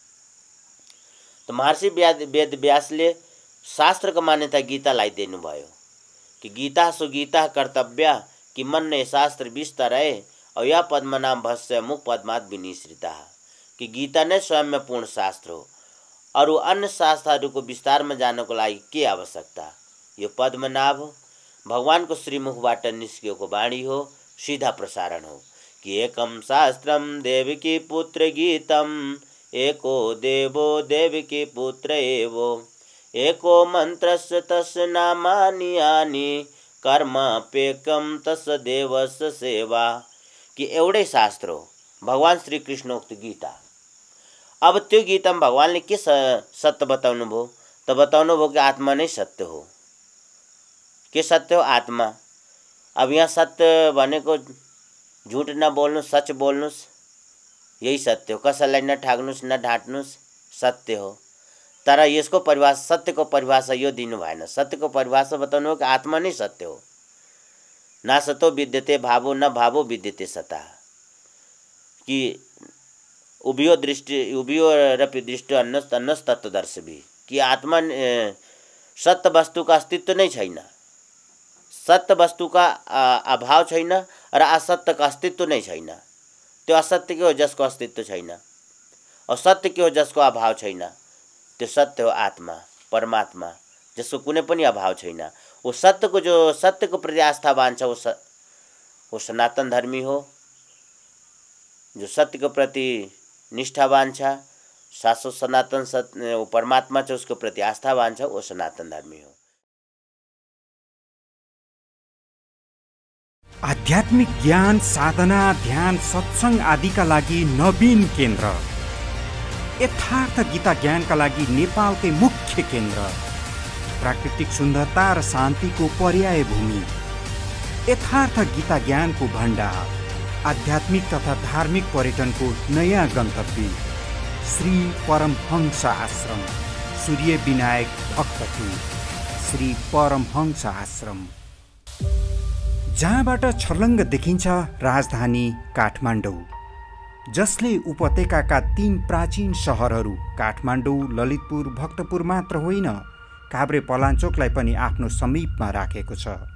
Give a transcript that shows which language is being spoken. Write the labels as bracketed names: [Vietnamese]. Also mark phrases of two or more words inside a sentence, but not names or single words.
[Nepali] त महर्षि वेद व्यासले शास्त्रको मान्यता गीतालाई दिनुभयो कि [Sanskrit] गीता सुगीता कर्तव्य कि मन्ने शास्त्र विस्तरय अया पद्मनाम भस्य मुख पद्मात् विनिश्रिता। [Nepali] कि गीता नै स्वयंमा पूर्ण शास्त्र हो। अरू अन्य शास्त्रहरूको विस्तारमा जानको लागि के आवश्यकता? यो पद्मनाभ हो, भगवानको श्रीमुखबाट निस्किएको वाणी हो, सीधा प्रसारण हो। [Sanskrit] कि एकम शास्त्रम देवकी पुत्र गीतम, एको देवो देवकी पुत्र एवो, एको मन्त्रस्य तस्य नामानि यानि कर्मापेक्यम तस्य देवस्य सेवा। [Nepali] कि एउटै शास्त्र हो भगवान श्री कृष्णोक्त गीता। अब त्यो गीतामा भगवानले के सत्य बताउनु भयो त बताउनु भयो कि आत्मा नै सत्य हो। के सत्य हो? आत्मा। अब यहाँ सत्य भनेको झुट नबोल्नु, सच बोल्नुस्, यही सत्य हो। कसैलाई नठाग्नुस्, नढाँट्नुस्, सत्य हो। तर यसको परिभाषा, सत्यको परिभाषा यो दिनु भएन। सत्यको परिभाषा बताउनु हो कि आत्मा नै सत्य हो। [Sanskrit] ना सतो विद्यते भावो न भावो विद्यते सता। कि उभयोरपि दृष्टि अन्नस तत्वदर्शी। [Nepali] कि आत्मा सत्य वस्तुको अस्तित्व नै छैन, सत्य वस्तुका अभाव छैन र असत्यको अस्तित्व नै छैन। त्यो असत्य के हो? जसको अस्तित्व छैन। और सत्य के हो? जसको अभाव छैन। त्यो सत्य हो आत्मा, परमात्मा, जसको कुनै पनि अभाव छैन। वो सत्यको जो सत्यको प्रति आस्थावान छ वो सनातन धर्मी हो। जो सत्यको प्रति निष्ठावान छ, शाश्वत सनातन सत्य वो परमात्मा छ, उसको प्रति आस्थावान छ, वो सनातन धर्मी हो। आध्यात्मिक ज्ञान, साधना, ध्यान, सत्संग आदिका लागि नवीन केन्द्र, यथार्थ गीता ज्ञानका लागि नेपालकै मुख्य केन्द्र, प्राकृतिक सुन्दरता र शान्तिको पर्याय भूमि, यथार्थ गीता ज्ञानको भण्डार, आध्यात्मिक तथा धार्मिक पर्यटनको नयाँ गन्तव्य, श्री परमहंस आश्रम, सूर्य विनायक भक्तपुर, श्री परमहंस आश्रम, जहाँबाट छर्लङ्ग देखिन्छ राजधानी काठमाडौँ, जसले उपत्यकाका 3 प्राचीन सहरहरू काठमाडौँ, ललितपुर, भक्तपुर मात्र होइन, काभ्रे पलाञ्चोकलाई पनि आफ्नो समीपमा राखेको छ।